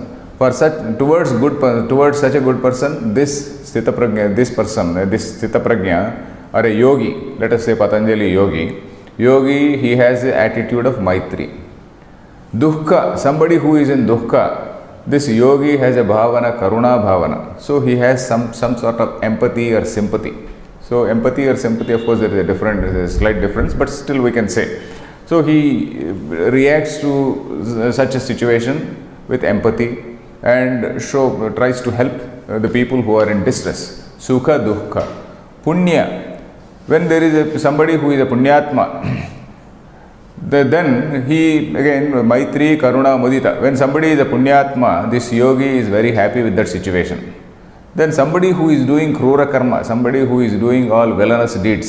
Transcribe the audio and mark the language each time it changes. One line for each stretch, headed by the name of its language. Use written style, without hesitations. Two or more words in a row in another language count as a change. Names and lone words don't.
English: For such towards such a good person, this
Sanskrit: Sthita Prajna,
English: this
Sanskrit: Sthita Prajna,
English: or a yogi, let us say Patanjali yogi, he has the attitude of Maitri. Dukkha, somebody who is in Dukkha, this yogi has a bhavana,
Sanskrit: Karuna bhavana.
English: So he has some sort of empathy or sympathy. So empathy or sympathy, of course, there is a slight difference, but still we can say. So he reacts to such a situation with empathy and tries to help the people who are in distress.
Sanskrit: Sukha, Dukkha. Punya.
English: When there is somebody who is a Punyatma, then he, again,
Sanskrit: Maitri, Karuna, Mudita.
English: When somebody is a Punyatma, this yogi is very happy with that situation. Then somebody who is doing
Sanskrit: Krura Karma,
English: somebody who is doing all villainous deeds.